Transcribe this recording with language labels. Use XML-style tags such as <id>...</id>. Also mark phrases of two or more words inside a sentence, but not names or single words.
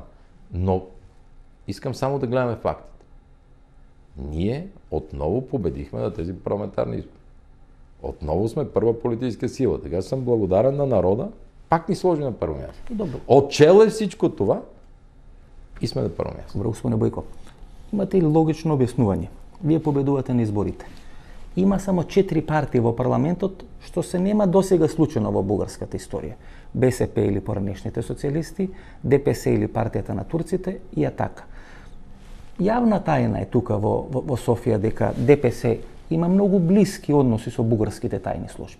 <bg>Но искам само да гледаме фактите. Ние отново победихме на тези парламентарни избори. Отново сме първа политическа сила. Така съм благодарен на народа. Пак ни сложи на първо място. Добро. Отчел е всичко това и сме на първо място.</bg> <mk>Добро, господине Бојко. Имате ли логично објаснување? Вие победувате на изборите. Има само 4 партии во парламентот, што се нема досега случено во бугарската историја. БСП или поранешните социјалисти, ДПС или партијата на турците и Атака. Јавна тајна е тука во Софија дека ДПС има многу блиски односи со бугарските тајни служби.</mk>